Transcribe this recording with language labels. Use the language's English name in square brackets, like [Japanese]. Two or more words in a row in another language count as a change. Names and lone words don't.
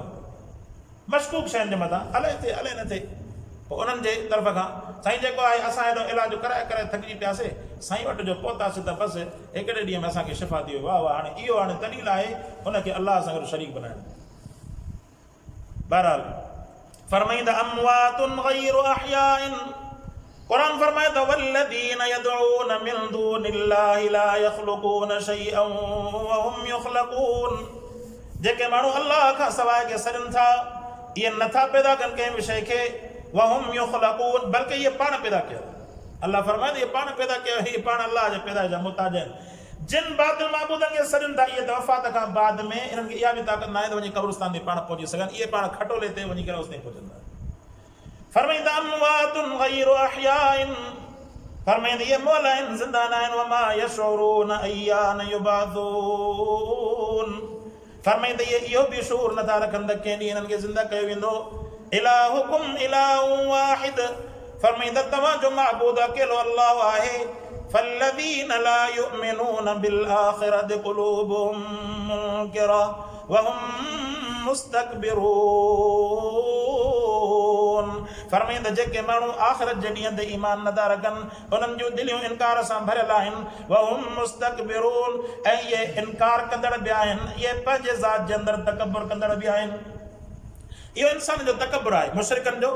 [Sindhi] मशकूक शयुनि जे मथां अलाए थिए अलाए न थिए, पोइ उन्हनि जे तरफ़ खां साईं जेको आहे असां हेॾो इलाज कराए कराए थकिजी पियासीं, साईं वटि जो पहुतासीं त बसि हिकिड़े ॾींहं में असांखे शिफ़ा थी वियो। वाह वाह, हाणे इहो हाणे दलील आहे हुनखे अलाह सां गॾु शरीक बनाइणु। बहरहाल फरमाईंदा [Arabic] أمواتٌ غيرُ أحياء, [Sindhi] कुरान फरमाए थो [Arabic] والذين يدعون من دون الله لا يخلقون شيئا وهم يخلقون, [Sindhi] जेके माण्हू अल्लाह खां सवाइ के सॾनि था इहे नथा पैदा कनि कंहिं बि शइ खे, [Arabic] وهم يخلقون, [Sindhi] बल्कि इहे पाण पैदा कयो। अल्लाह फरमाए थो इहे पाण पैदा कयो, इहे पाण अल्लाह जे पैदाइश जा मुहताज आहिनि। जिन बातिल माबूदनि खे सॾनि था इहे त वफ़ात खां बाद में इन्हनि खे इहा बि ताक़त न आहे त वञी क़ब्रिस्तान ते पाण पहुची सघनि, इहे पाण खटोले ते वञी करे उते पहुचंदा। फरमाईंदा [Arabic] أمواتٌ غيرُ أحياء, [Sindhi] फरमाईंदा इहे मौल आहिनि ज़िंदा न आहिनि, [Arabic] وما يشعرون أيان يبعثون, [Sindhi] फरमाईंदा इहे इहो बि शूर नथा रखनि त कंहिं ॾींहुं इन्हनि खे ज़िंदा कयो वेंदो। [Arabic] إلهكم إله واحد, [Sindhi] फरमाईंदा तव्हांजो माबूद अकेलो अल्लाह आहे। [Arabic] فالذين لا يؤمنون بالآخرة قلوبهم منكرة وهم مستكبرون, [Sindhi] फरमाईंदा जेके माण्हू आख़िरत जे ॾींहं ते ईमान नथा रखनि उन्हनि जूं दिलियूं इनकार सां भरियल आहिनि। [Arabic] وهم مستكبرون, [Sindhi] ऐं इहे इनकार कंदड़ बि आहिनि, इहे पंहिंजे ज़ात जे अंदरि तकबर कंदड़ बि आहिनि। इहो इंसान जो तकबर आहे मुशरिकनि जो।